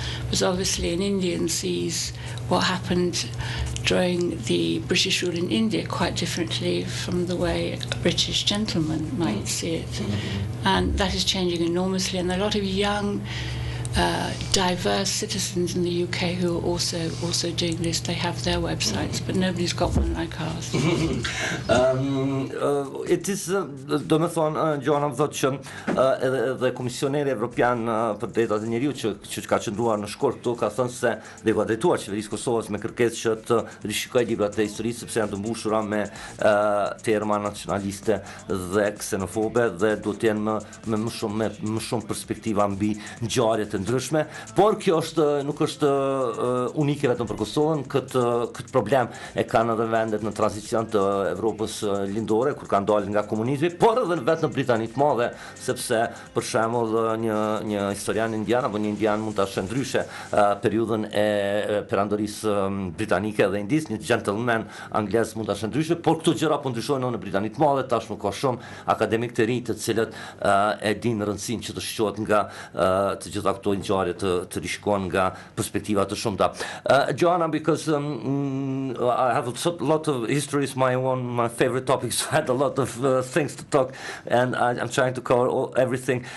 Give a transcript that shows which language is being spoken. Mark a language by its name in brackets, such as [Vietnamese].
[English] Because obviously an Indian sees what happened during the British rule in India quite differently from the way a British gentleman might see it. And that is changing enormously, and there are a lot of young diverse citizens in the UK who are also doing this. They have their websites, but nobody's got one like ours. It is, [Albanian] do me thonë, Joanna më thotë që edhe Komisioneri Evropian për Drejtat e Njeriut që ka qëndruar në shkurt këtu ka thënë se dhe ka drejtuar qeverisë Kosovës me kërkesë që të rishikojë librat e historisë, sepse janë të mbushura me terma nacionaliste dhe ksenofobe dhe duhet të jenë me më shumë perspektiva mbi ngjarjet ndryshme, por kjo nuk është unike vetëm për Kosovën. Këtë problem e kanë edhe vendet në tranzicion të Evropës lindore, kur kanë dalë nga komunizmi, por edhe vetë në Britani të Madhe, sepse për shembull një historian indian apo një indian mund ta shënë ndryshe periudhën e perandorisë britanike dhe Indis, një gentleman anglez mund ta shënë ndryshe, por këto gjëra po ndryshojnë në Britani të Madhe. Tashmë ka shumë akademik të rinj të cilët e dinë rëndësinë që të shqohet nga të gjitha këto ngjarje të rishikohen nga perspektiva të shumta. [English] Joanna, because I have a lot of history is my favorite topic, so I had a lot of things to talk, and I'm trying to cover everything.